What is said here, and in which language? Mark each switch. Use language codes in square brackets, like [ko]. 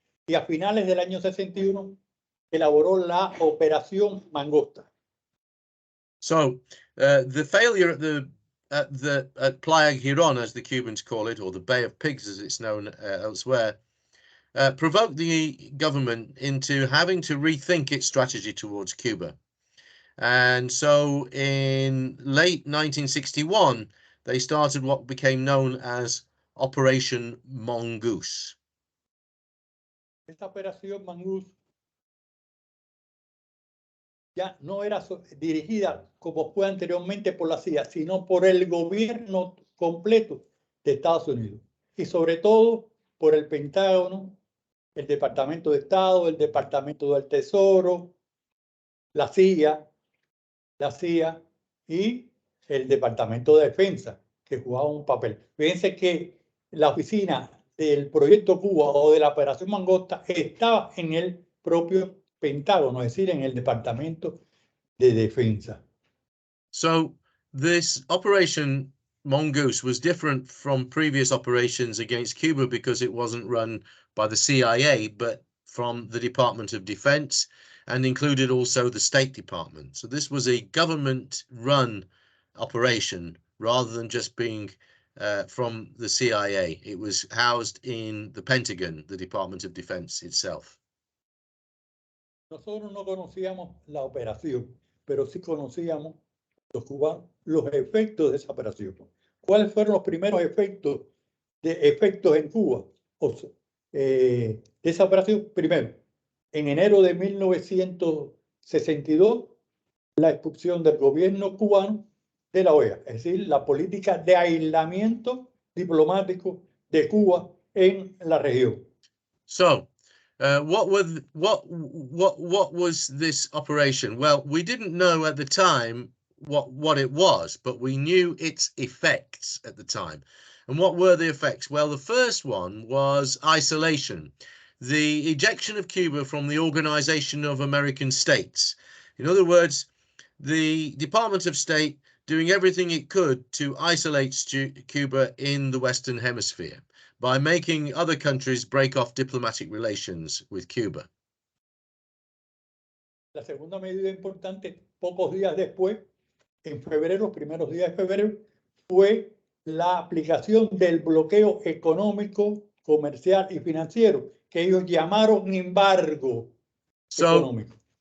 [es] Y a finales del año 61 elaboró la Operación Mangosta, [en] So the failure at Playa Girón, as the Cubans call it, or the Bay of Pigs as it's known elsewhere, provoked the government into having to rethink its strategy towards Cuba. And so in late 1961, they started what became known as Operation Mongoose. [es] Esta operación Mongoose ya no era dirigida como fue anteriormente por la CIA, sino por el gobierno completo de Estados Unidos y sobre todo por el Pentágono, el Departamento de Estado, el Departamento del Tesoro, la CIA y el Departamento de Defensa, que jugaba un papel. Fíjense que la oficina del Proyecto Cuba o de la Operación Mangosta estaba en el propio Pentágono, es decir, en el Departamento de Defensa. [en] So this Operation Mongoose was different from previous operations against Cuba because it wasn't run by the CIA, but from the Department of Defense, and included also the State Department. So this was a government-run operation rather than just being from the CIA. It was housed in the Pentagon, the Department of Defense itself. [es] Nosotros no conocíamos la operación, pero sí conocíamos los cubanos los efectos de esa operación. ¿Cuáles fueron los primeros efectos en Cuba de esa operación? Primero, en enero de 1962, la expulsión del gobierno cubano de la OEA, es decir, la política de aislamiento diplomático de Cuba en la región. [en] So, what was this operation? Well, we didn't know at the time what it was, but we knew its effects at the time. And what were the effects? Well, the first one was isolation, the ejection of Cuba from the Organization of American States. In other words, the Department of State doing everything it could to isolate Cuba in the Western Hemisphere by making other countries break off diplomatic relations with Cuba. [es] La segunda medida importante, pocos días después, en febrero, primeros días de febrero, fue la aplicación del bloqueo económico, comercial y financiero, que ellos llamaron embargo económico.